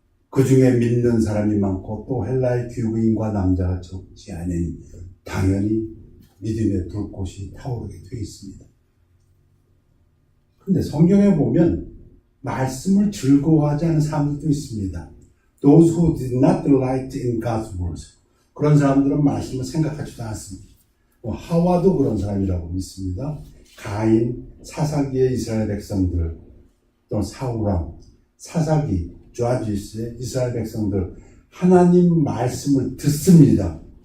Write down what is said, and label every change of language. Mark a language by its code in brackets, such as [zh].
[ko] 그 중에 믿는 사람이 많고 또 헬라의 귀부인과 남자가 적지 않으니 당연히 믿음의 불꽃이 타오르게 되어 있습니다. 근데 성경에 보면 말씀을 즐거워하지 않은 사람들도 있습니다. [en] Those who did not delight in God's words. [ko] 그런 사람들은 말씀을 생각하지도 않습니다. 하와도 그런 사람이라고 믿습니다. 가인, 사사기의 이스라엘 백성들, 또 사울왕, 사사기, 조아지스의 이스라엘 백성들, 하나님 말씀을 듣습니다.